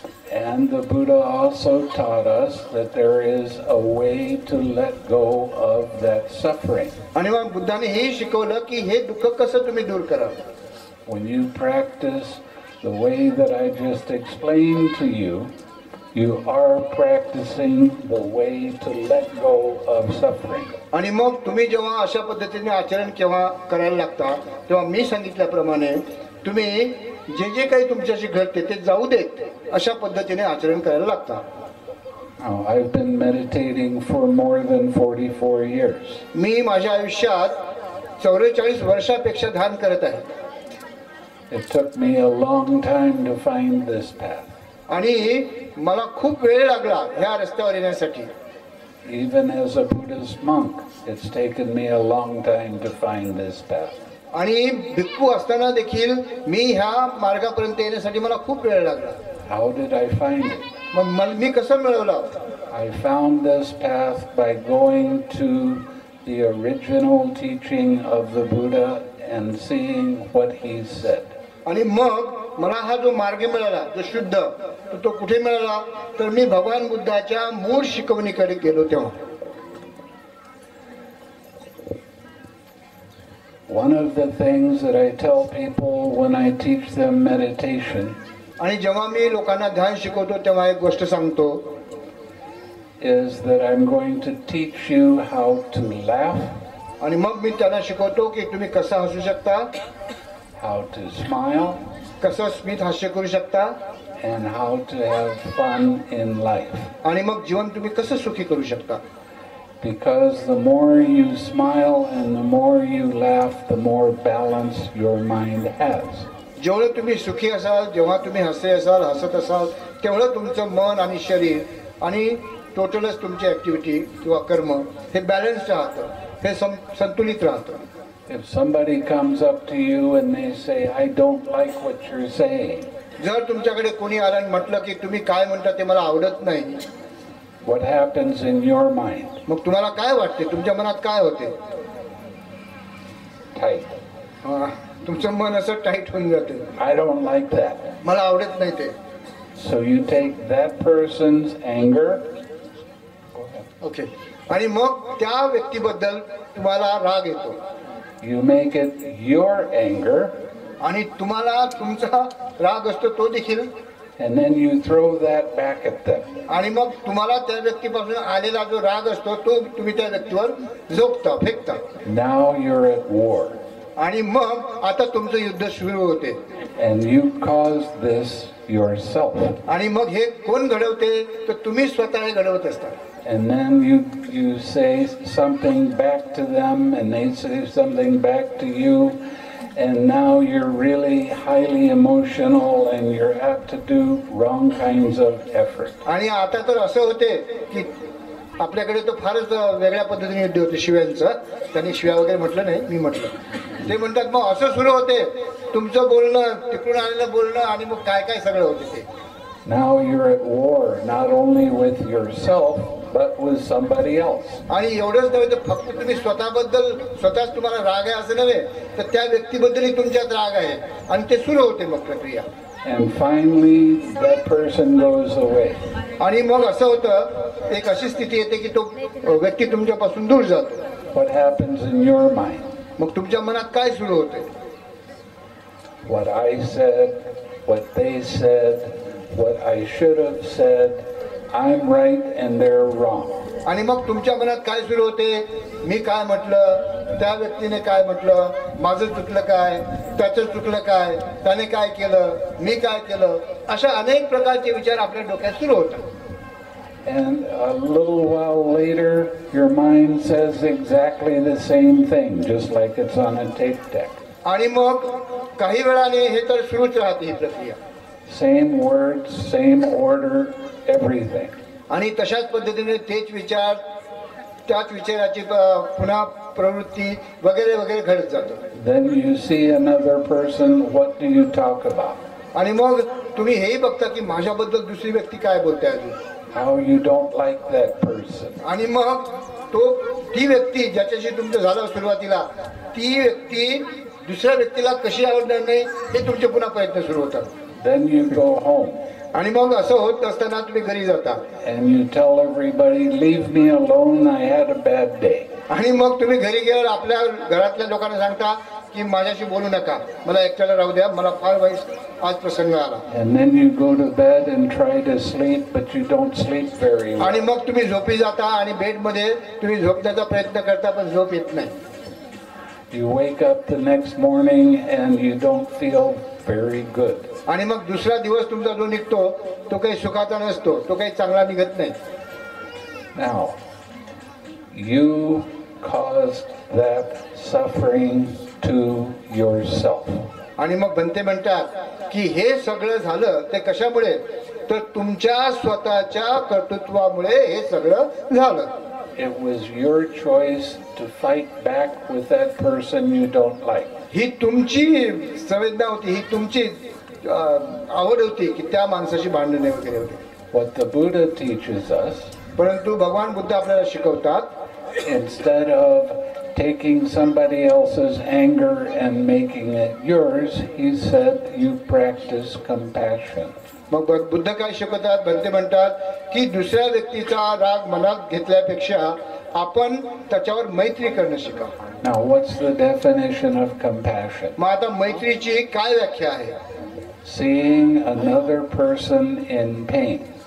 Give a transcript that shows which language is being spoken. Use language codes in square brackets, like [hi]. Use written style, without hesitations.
[en] And the Buddha also taught us that there is a way to let go of that suffering. [mr] आणि मग बुद्धाने हे शिकवलं की हे दुःख कसं तुम्ही दूर करावं. [en] When you practice the way that I just explained to you, you are practicing the way to let go of suffering. [mr] आणि मग तुम्ही जेव्हा अशा पद्धतीने आचरण केव्हा करायला लागता तेव्हा मी सांगितल्याप्रमाणे तुम्ही जे जे काही तुमच्याशी घडते ते जाऊ देत अशा पद्धतीने आचरण करायला लागता. [en] Now, I've been meditating for more than 44 years. [mr] मी माझ्या आयुष्यात 44 वर्षापेक्षा ध्यान करत आहे. [en] It took me a long time to find this path. [mr] आणि मला खूप वेळ लागला ह्या रस्त्यावर येण्यासाठी. [en] Even as a Buddhist monk, it's taken me a long time to find this path. [mr] आणि भिक्खू असताना देखील मी ह्या मार्गापर्यंत येण्यासाठी मला खूप वेळ लागला. [en] How did I find it? [mr] मग मी कसं मिळवलं? [en] I found this path by going to the original teaching of the Buddha and seeing what he said. [mr] आणि मग मला हा जो मार्ग मिळाला जो शुद्ध तो कुठे मिळाला तर मी भगवान बुद्धाच्या मूळ शिकवणीकडे गेलो तेव्हा. [en] One of the things that I tell people when I teach them meditation [mr] आणि जेव्हा मी लोकांना ध्यान शिकवतो तेव्हा एक गोष्ट सांगतो [en] is that I'm going to teach you how to laugh, [mr] आणि मग मी त्यांना शिकवतो की तुम्ही कसं हसू शकता, [en] how to smile, [mr] कसं स्मित हास्य करू शकता, [en] and how to have fun in life. [mr] आणि मग जीवन तुम्ही कसं सुखी करू शकता. [en] Because the more you smile and the more you laugh, the more balance your mind has. [mr] जेवढं तुम्ही सुखी असाल, जेव्हा तुम्ही हसत असाल तेवढं तुमचं मन आणि शरीर आणि टोटलच तुमची ऍक्टिव्हिटी किंवा कर्म हे बॅलन्स राहतं. हे संतुलित राहतं. [en] If somebody comes up to you and they say, I don't like what you're saying, [mr] जर तुमच्याकडे कोणी आलं आणि म्हटलं की तुम्ही काय म्हणता ते मला आवडत नाही, [en] what happens in your mind? [mr] मग तुम्हाला काय वाटते, तुमच्या मनात काय होते? [en] Tight. [mr] तुमचं मन असं टाईट होऊन जाते. [en] I don't like that. [mr] मला आवडत नाही ते. [en] So you take that person's anger. Okay. [mr] आणि मग त्या व्यक्तीबद्दल तुम्हाला राग येतो. [en] You make it your anger. [mr] आणि तुम्हाला तुमचा राग असतो तो देखील. [en] And then you throw that back at them. [mr] आणि मग तुम्हाला त्या व्यक्तीपासून आलेला जो राग असतो तो तुम्ही त्या व्यक्तीवर झोकता, फेकता. [en] Now you're at war. [mr] आणि मग आता तुमचं युद्ध सुरू होते. [en] And you caused this yourself. [mr] आणि मग हे कोण घडवते, तर तुम्ही स्वतः हे घडवत असता. [en] And then you say something back to them, and they say something back to you, and now you're really highly emotional, and you're apt to do wrong kinds of effort. [mr] आणि आता तर असं होते की आपल्याकडे तो फारच वेगळ्या पद्धतीने युद्ध होते शिव्यांचं. त्यांनी शिव्या वगैरे म्हटलं नाही, मी म्हटलं. ते म्हणतात मग असं सुरू होते तुमचं बोलणं, तिकडून आलेलं बोलणं, आणि मग काय काय सगळं होते ते. [en] Now you're at war, not only with yourself, but with somebody else. [mr] आणि एवढंच नव्हे तर फक्त तुम्ही स्वतःच तुम्हाला राग आहे असं नव्हे, तर त्या व्यक्तीबद्दलही तुमच्यात राग आहे, आणि ते सुरू होते मग प्रक्रिया. [en] And finally that person goes away. [mr] आणि मग असं होतं, एक अशी स्थिती येते की तो व्यक्ती तुमच्यापासून दूर जातो. [en] What happens in your mind? [mr] मग तुमच्या मनात काय सुरू होते? [en] What I said, what they said, what I should have said, I'm right and they're wrong. [mr] आणि मग तुमच्या मनात काय सुरू होते? मी काय म्हटलं, त्या व्यक्तीने काय म्हटलं, माझं चुकलं काय, त्याचं चुकलं काय, त्याने काय केलं, मी काय केलं, अशा अनेक प्रकारचे विचार आपल्या डोक्यात सुरू होतात. [en] And a little while later, your mind says exactly the same thing, just like it's on a tape deck. [mr] आणि मग काही वेळाने हे तर सुरूच राहते ही प्रक्रिया. [en] Same words, same order, everything. [mr] आणि तशाच पद्धतीने तेच विचार, त्याच विचाराची पुन्हा प्रवृत्ती वगैरे वगैरे घडत जातं. [en] Then you see another person, what do you talk about? [mr] आणि मग तुम्ही हेही बघता की माझ्याबद्दल दुसरी व्यक्ती काय बोलते अजून. [en] How you don't like that person. [mr] आणि मग ती व्यक्ती ज्याच्याशी तुमचं झालं सुरुवातीला, ती व्यक्ती दुसऱ्या व्यक्तीला कशी आवडणार नाही हे तुमचे पुन्हा प्रयत्न सुरू होतात. [en] Then you go home. [mr] आणि मग असं होत असताना तुम्ही घरी जाता. [en] And you tell everybody, leave me alone, I had a bad day. [mr] आणि मग तुम्ही घरी गेल्यावर आपल्या घरातल्या लोकांना सांगता की माझ्याशी बोलू नका, मला एकट्याला राहू द्या, मला फार वाईट आज प्रसंग आला. [en] And then you go to bed and try to sleep, but you don't sleep very well. [mr] आणि मग तुम्ही झोपी जाता आणि बेडमध्ये तुम्ही झोपण्याचा प्रयत्न करता पण झोप येत नाही. [en] You wake up the next morning and you don't feel very good. [mr] आणि मग दुसरा दिवस तुमचा जो निघतो तो काही सुखाचा नसतो, तो काही चांगला निघत नाही. [en] Now, you caused that suffering to yourself. [mr] आणि मग बनते म्हणतात की हे सगळं झालं ते कशामुळे, तर तुमच्या स्वतःच्या कर्तृत्वामुळे हे सगळं झालं. [en] It was your choice to fight back with that person you don't like. [mr] ही तुमची संवेदना होती, ही तुमची आवड होती की त्या माणसाशी भांडणे वगैरे होते. [en] What the Buddha teaches us, [mr] परंतु भगवान बुद्ध आपल्याला शिकवतात, [en] instead of taking somebody else's anger and making it yours, he said you practice compassion. [mr] मग बुद्ध काय शिकवतात, बनते म्हणतात की दुसऱ्या व्यक्तीचा राग मनात घेतल्यापेक्षा आपण त्याच्यावर मैत्री करणं शिका. [en] Now, what's the definition of compassion? [mr] मग आता मैत्रीची काय व्याख्या आहे? [en] Seeing another person in pain.